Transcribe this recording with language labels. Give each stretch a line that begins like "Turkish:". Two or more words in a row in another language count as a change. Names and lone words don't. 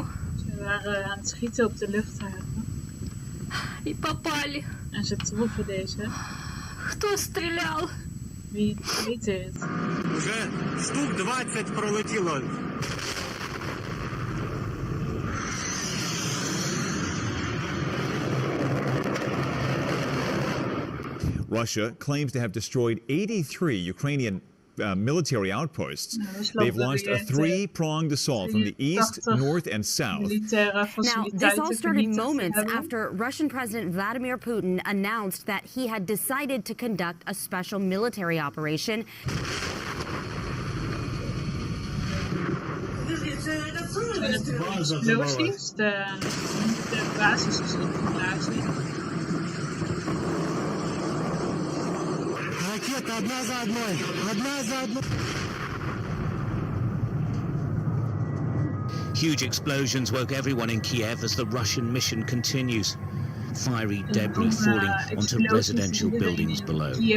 Dutch: Ze waren aan het schieten op de luchthaven.
Russian: И попали.
Dutch: En ze troffen deze.
Russian: Кто стрелял?
Dutch: Wie deed dit?
Ukrainian: Уже штук 20 пролетіло.
English: Russia claims to have destroyed 83 Ukrainian military outposts. They've launched a three-pronged assault from the east, north, and south. Now, this all started moments after Russian President Vladimir Putin announced that he had decided to conduct a special military operation.
Dutch: Explosies, de basisexplosie.
English: Huge explosions woke everyone in Kiev as the Russian mission continues. Fiery debris falling onto residential buildings below.